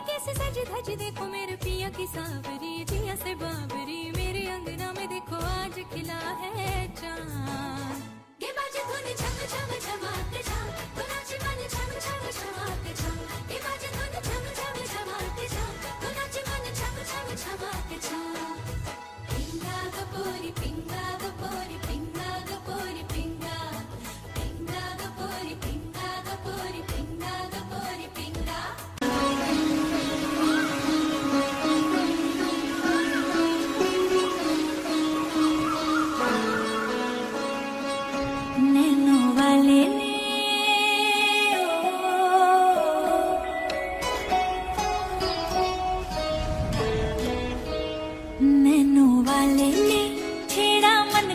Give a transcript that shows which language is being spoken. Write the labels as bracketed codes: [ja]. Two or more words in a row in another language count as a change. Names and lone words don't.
[hi] कैसे सज धज देखो मेरे पिया की सावरी जिया से बावरी मेरे अंगना में देखो आज खिला है चांद ये बाजे धुन छम छम छमाके छम तो नाच मन छम छम छमाके छम ये बाजे धुन छम छम छमाके छम तो नाच मन छम छम छमाके छम [mr] पिंगा गपोरी पिंगा गपोरी पिंगा गपोरी पिंगा पिंगा गपोरी पिंगा गपोरी पिंगा गपोरी पिंगा [hi] नैनो वाले ने नैनो वाले ने छेड़ा मन